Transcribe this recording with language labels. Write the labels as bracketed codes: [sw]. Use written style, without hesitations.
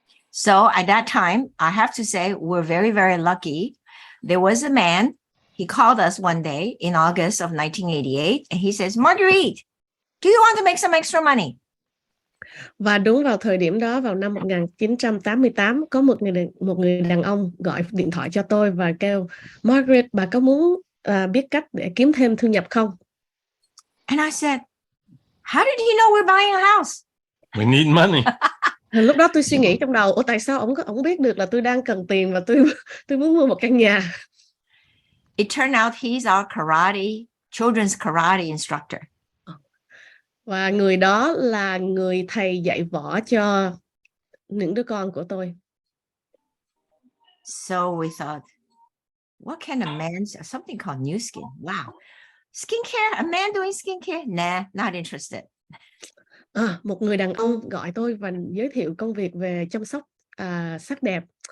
[en] So at that time, I have to say we're very, very lucky. There was a man, he called us one day in August of 1988, and he says, Marguerite, do you want to make some extra money? [vi] Và đúng vào thời điểm đó, vào năm 1988, có một người đàn ông gọi điện thoại cho tôi và kêu, Margaret, bà có muốn biết cách để kiếm thêm thu nhập không? [en] And I said, how did he know we're buying a house? We need money. [vi] Lúc đó tôi suy nghĩ trong đầu, tại sao ông biết được là tôi đang cần tiền và tôi muốn mua một căn nhà. [en] It turned out he's our children's karate instructor. [vi] Và người đó là người thầy dạy võ cho những đứa con của tôi. [en] So we thought, what kind of man? Something called Nuskin. Wow. Skincare? A man doing skincare? Nah, not interested. [vi] Một người đàn ông gọi tôi và giới thiệu công việc về chăm sóc sắc đẹp.